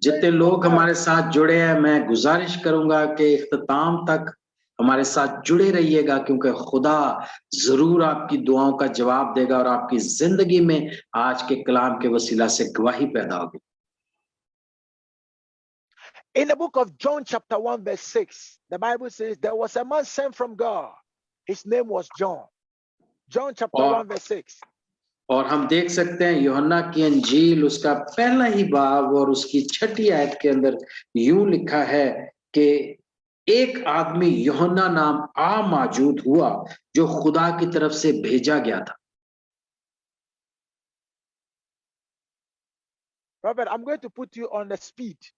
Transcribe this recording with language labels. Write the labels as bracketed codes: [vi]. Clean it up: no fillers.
[hi] लोग हमारे साथ जुड़े हैं मैं गुजारिश करूंगा कि इख्तिताम तक हमारे साथ जुड़े रहिएगा क्योंकि खुदा जरूर आपकी दुआओं का जवाब देगा और आपकी जिंदगी में आज के कलाम के वसीला से गवाही पैदा होगी [en] In the book of John chapter 1 verse 6, the Bible says there was a man sent from God. His name was John. John chapter 1 verse 6. [hi] और हम देख सकते हैं यूहन्ना की अंजील उसका पहला ही बाब और उसकी छठी आयत के अंदर यूं लिखा है कि एक आदमी यूहन्ना नाम मौजूद हुआ जो खुदा की तरफ से भेजा गया था [en] Robert, I'm going to put you on the speed.